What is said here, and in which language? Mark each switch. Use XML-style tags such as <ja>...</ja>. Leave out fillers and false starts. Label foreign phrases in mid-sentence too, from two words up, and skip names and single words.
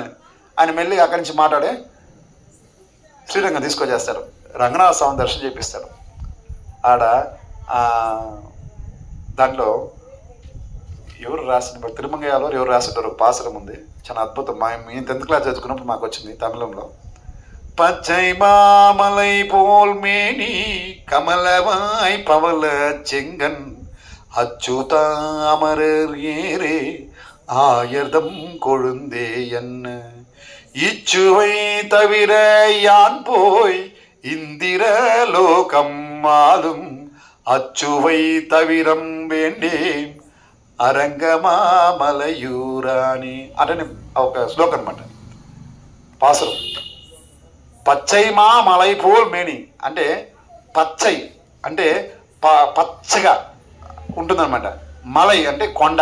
<te>ఆయన మెల్లిగా అక్కడి నుంచి మాట్లాడే శ్రీరంగం తీసుకొచ్చేస్తాడు, రంగనాథ స్వామి దర్శనం చేపిస్తాడు. ఆడ దాంట్లో ఎవరు రాసిన తిరుమంగయాలో ఎవరు రాసింటారు పాసరం ఉంది, చాలా అద్భుతం. మేము 10th క్లాస్ చదువుకున్నప్పుడు మాకు వచ్చింది తమిళంలో.</te> <ta>பச்சை மாமலை போல் மேனி கமலவாய் பவள செங்கன் அச்சுதாமரர் ஏரே ஆயர்தம் கொழுந்தே என்ன இச்சுவை தவிர யான் போய் இந்திர லோகம் ஆளும் அச்சுவை தவிரம் வேண்டேன்</ta> <te>అరంగమామలయూరాని అంటే ఒక శ్లోకం అనమాట, పాసురం.</te> <ta>பச்சை மா மலை போல் மேனி</ta> <te>అంటే పచ్చై అంటే పచ్చగా ఉంటుందన్నమాట, మలై అంటే కొండ.</te>